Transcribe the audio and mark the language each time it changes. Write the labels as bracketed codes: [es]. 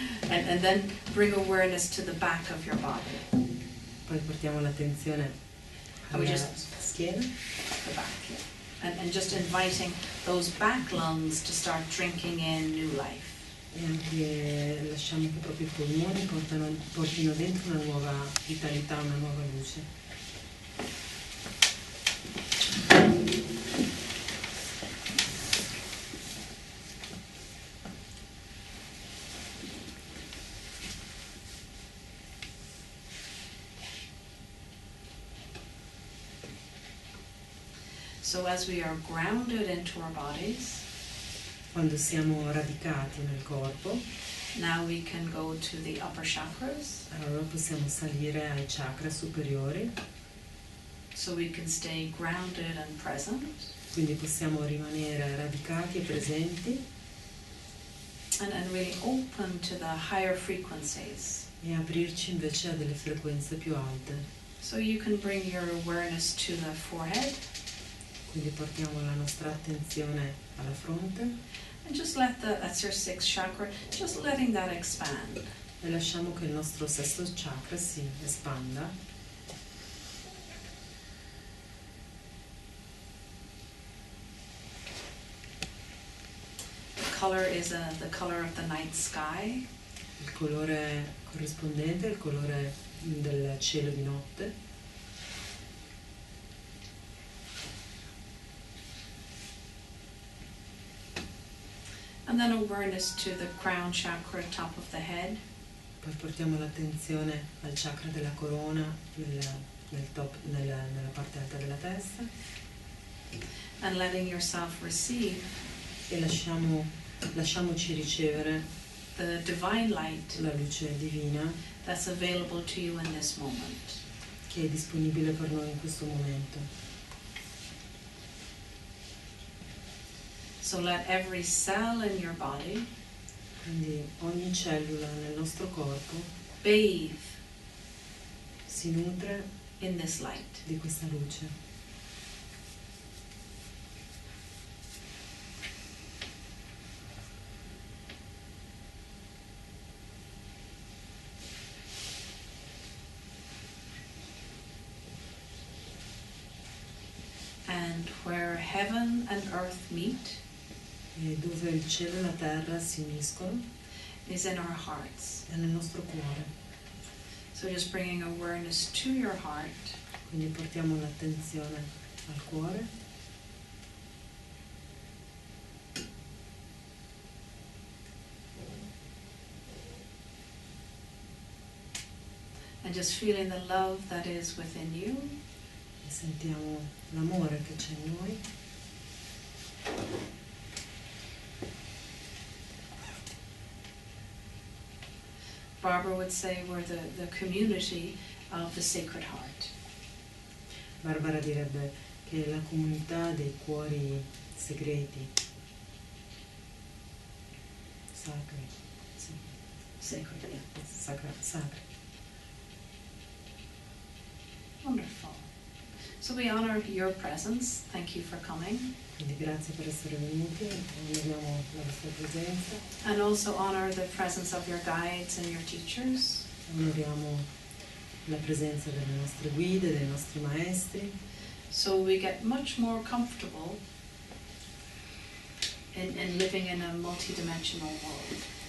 [en] And then bring awareness to the back of your body. [it] Poi portiamo l'attenzione alla schiena [en] The back, yeah. And just inviting those back lungs to start drinking in new life. [it] e anche lasciamo che proprio i polmoni portino dentro una nuova vitalità, una nuova luce. [en] So as we are grounded into our bodies, [it] Quando siamo radicati nel corpo, [en] now we can go to the upper chakras, [it] allora possiamo salire ai chakra superiori, [en] so we can stay grounded and present. [it] quindi possiamo rimanere radicati e presenti. [en] and really open to the higher frequencies. [it] E aprirci invece a delle frequenze più alte. [en] So you can bring your awareness to the forehead. [it] Quindi portiamo la nostra attenzione alla fronte [en] And just let that's your sixth chakra, just letting that expand. [it] e lasciamo che il nostro sesto chakra si espanda. [en] The color is the color of the night sky. [it] Il colore corrispondente è il colore del cielo di notte. [en] And then awareness to the crown chakra, top of the head. [it] Poi portiamo l'attenzione al chakra della corona, nella parte alta della testa, [en] And letting yourself receive [it] e lasciamoci ricevere [en] the divine light [it] la luce divina [en] that's available to you in this moment. [it] che è disponibile per noi in questo momento. [en] So let every cell in your body [it] Quindi ogni cellula nel nostro corpo [en] bathe [it] si nutre [en] in this light. [it] di questa luce. [en] And where heaven and earth meet [it] E dove il cielo e la terra si uniscono [en] is in our hearts. [it] è nel nostro cuore. [en] So just bringing awareness to your heart. [it] Quindi portiamo l'attenzione al cuore [en] And just feeling the love that is within you. [it] e sentiamo l'amore che c'è in noi. [en] Barbara would say we're the community of the Sacred Heart. [it] Barbara direbbe che è la comunità dei cuori segreti, sacri, sì, [en] Sacred, yeah. [it] sacri. [en] Wonderful. So we honor your presence. Thank you for coming. [it] Quindi grazie per essere venuti, onoriamo la vostra presenza, [en] And also honor the presence of your guides and your teachers. [it] onoriamo la presenza delle nostre guide, dei nostri maestri, [en] So we get much more comfortable in living in a multidimensional world.